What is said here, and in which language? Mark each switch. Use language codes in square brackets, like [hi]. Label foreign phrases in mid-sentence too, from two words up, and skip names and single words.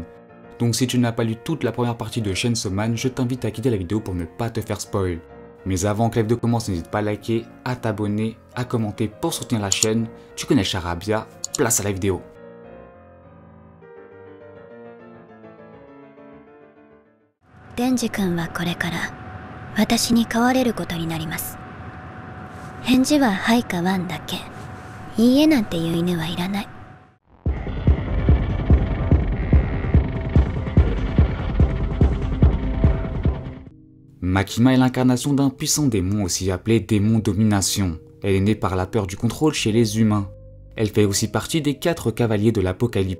[fr] Donc si tu n'as pas lu toute la première partie de Chainsaw Man, je t'invite à quitter la vidéo pour ne pas te faire spoil. Mais avant que la vidéo commence, n'hésite pas à liker, à t'abonner, à commenter pour soutenir la chaîne. Tu connais Charabia, place à la vidéo. [ja] Denji 君はこれから私に飼われることになります。返事ははいかワンだけ。いいえなんていう犬はいらない。 [fr] Makima est l'incarnation d'un puissant démon aussi appelé démon domination. Elle est née par la peur du contrôle chez les humains. Elle fait aussi partie des 4 cavaliers de l'apocalypse.